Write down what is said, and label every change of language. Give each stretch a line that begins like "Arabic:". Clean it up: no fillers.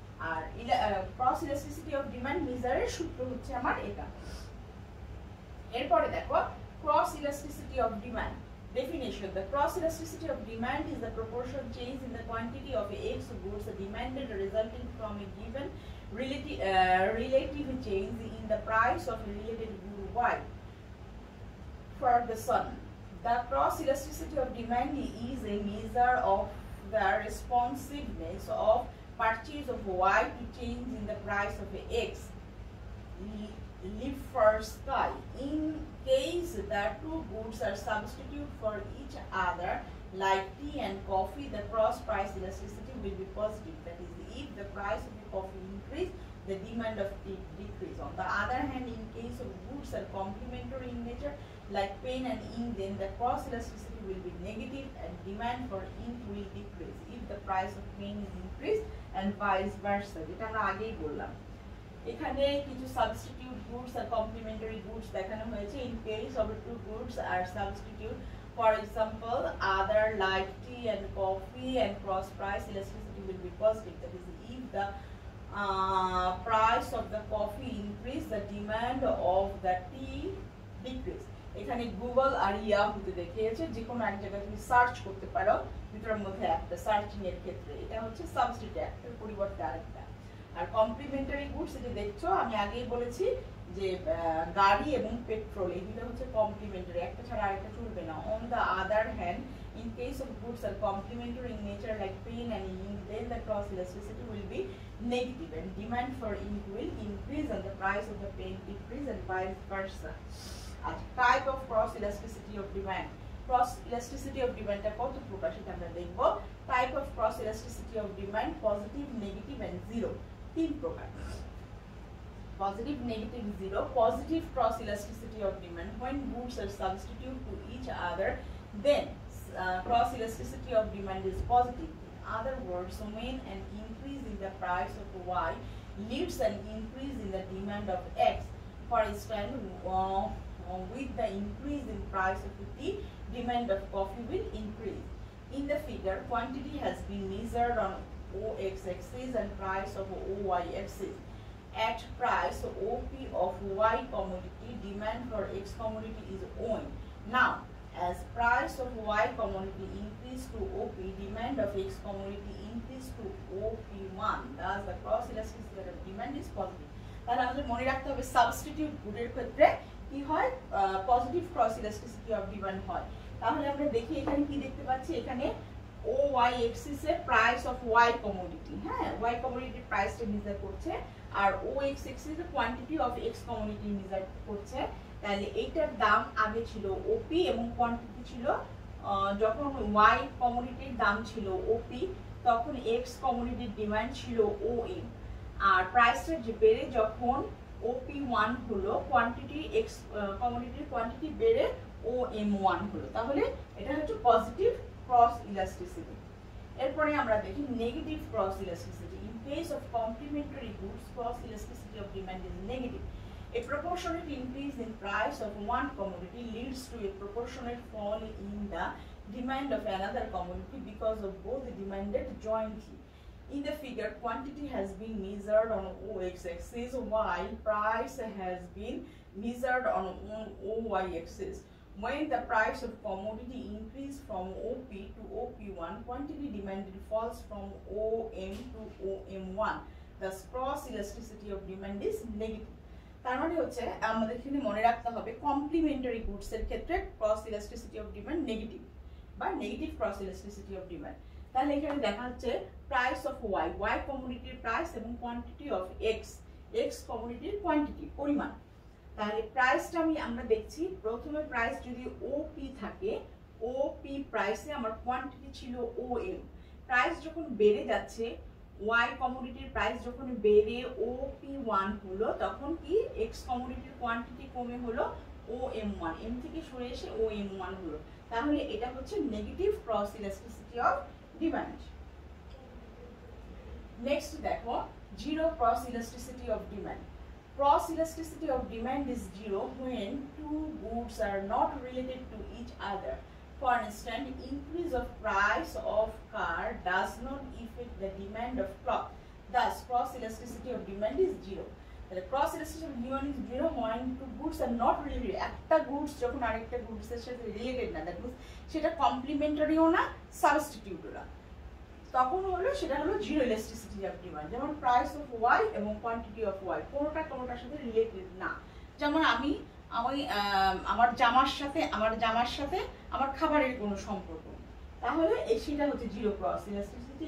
Bangla: আর cross elasticity of demand মেজারের সূত্র হচ্ছে আমার এটা। এরপরে দেখো
English: cross elasticity of demand definition. The cross elasticity of demand is the proportion change in the quantity of x goods demanded resulting from a given relative change in the price of a related good y. For the sun, the cross elasticity of demand is a measure of the responsiveness of purchase of y to change in the price of x. Live for sky. In case the two goods are substitute for each other, like tea and coffee, the cross price elasticity will be positive. That is, if the price of the coffee increase, the demand of tea decrease. On the other hand, in case of goods are complementary in nature, like pen and ink, then the cross elasticity will be negative and demand for ink will decrease if the price of pen is increased and vice versa.
Bangla: যেটা আমরা আগেই বললাম। এখানে কিছু substitute goods আর complimentary goods দেখানো হয়েছে।
English: In case of two goods are substitute For example, other like tea and coffee and cross price elasticity will be positive. That is, if the price of the coffee increase, the demand of the tea decrease.
Bangla: এখানে Google আর ইয়াহুতে দেখিয়েছে যে কোনো এক জায়গায় তুমি search করতে পারো দুটোর মধ্যে একটা সার্চিং এর ক্ষেত্রে এটা হচ্ছে সাবস্টিটিউট একটার পরিবর্তে আরেকটা। আর কমপ্লিমেন্টারি গুডস যেটা দেখছো আমি আগেই বলেছি যে গাড়ি এবং পেট্রোল এই দুটো হচ্ছে কমপ্লিমেন্টারি, একটা ছাড়া আরেকটা চলবে না।
English: On the other hand, in case of goods are complementary in nature like pen and ink, then the cross elasticity will be negative and demand for ink will increase and the price of the pen decrease and vice versa. Type of cross elasticity of demand.
Bangla: Cross elasticity of demand টা কত প্রকার সেটা আমরা দেখব।
English: Type of cross elasticity of demand, positive, negative and zero,
Bangla: তিন প্রকার।
English: Positive, negative, zero. Positive cross elasticity of demand, when goods are substituted to each other, then cross elasticity of demand is positive. In other words, when an increase in the price of Y leads an increase in the demand of X. For instance, with the increase in price of tea, demand of coffee will increase. In the figure, quantity has been measured on OX axis and price of OY axis. At price OP of Y commodity, demand for X commodity is OM. Now, as price of Y commodity increase to OP, demand of X commodity increase to OP1. Thus, the cross elasticity of demand is positive.
Bangla: তাহলে আমাদের মনে রাখতে হবে substitute গুডের ক্ষেত্রে কি হয়, positive cross elasticity of demand হয়। তাহলে আমরা দেখি এখানে কি দেখতে পাচ্ছি, এখানে ও ওয়াই এক্সিস এর প্রাইস অফ ওয়াই কমোডিটি, হ্যাঁ ওয়াই কমোডিটির প্রাইসটা মেজার করছে, আর ও এক্স এক্সিস এর quantity of x commodity measure করছে। তাহলে এইটার দাম আগে ছিল ওপি এবং কোয়ান্টিটি ছিল, যখন ওয়াই কমোডিটির দাম ছিল ওপি তখন এক্স কমোডিটির ডিমান্ড ছিল ও এম, আর প্রাইসটা যে বেড়ে যখন OP1 হলো, কোয়ান্টিটি এক্স কমোডিটির কোয়ান্টিটি বেড়ে OM1 হলো। তাহলে এটা হচ্ছে পজিটিভ ক্রস ইলাস্টিসিটি। এরপরে আমরা দেখি negative cross elasticity.
English: In case of complementary goods, cross elasticity of demand is negative. A proportionate increase in price of one commodity leads to a proportionate fall in the demand of another commodity because of both demanded jointly. In the figure, quantity has been measured on OX axis while price has been measured on OY axis. When the price of commodity increases from OP to OP1, quantity demanded falls from OM to OM1. Thus, cross elasticity of demand is negative.
Bangla: তার মানে হচ্ছে আমাদের এখানে মনে রাখতে হবে complimentary goods এর ক্ষেত্রে cross elasticity of demand negative বা negative cross elasticity of demand. তাহলে এখানে দেখা যাচ্ছে price of Y, Y কমোডিটির price এবং quantity of x, x কমোডিটির quantity পরিমাণ। তাহলে প্রাইসটা আমরা দেখছি, প্রথমে প্রাইস যদি ওপি থাকে, ওপি প্রাইসে আমার কোয়ান্টিটি ছিল ও এম, প্রাইস যখন বেড়ে যাচ্ছে ওয়াই কমোডিটির প্রাইস যখন বেড়ে OP1 হলো তখন কি এক্স কমোডিটির কোয়ান্টিটি কমে হলো OM1, এম থেকে সরে এসে OM1 হলো। তাহলে এটা হচ্ছে negative cross elasticity of demand. Next দেখো zero cross elasticity of demand.
English: Cross elasticity of demand is zero when two goods are not related to each other. For instance, increase of price of car does not affect the demand of cloth. Thus, cross elasticity of demand is zero. The cross elasticity of demand is zero when two goods are not related.
Bangla: একটা goods যখন আরেকটা goods এর সাথে related না,
English: that means
Bangla: সেটা complementary-ও না, substitute-ও না, তখন হলো সেটা হলো জিরো ইলাস্টিসিটি অফ ডিমান্ড। যেমন প্রাইস অফ ওয়াই এবং কোয়ান্টিটি অফ ওয়াই কোনোটার সাথে রিলেটেড না। যেমন আমি আমার জামার সাথে আমার খাবারের কোনো সম্পর্ক, তাহলে সেটা হচ্ছে জিরো ক্রস ইলাস্টিসিটি।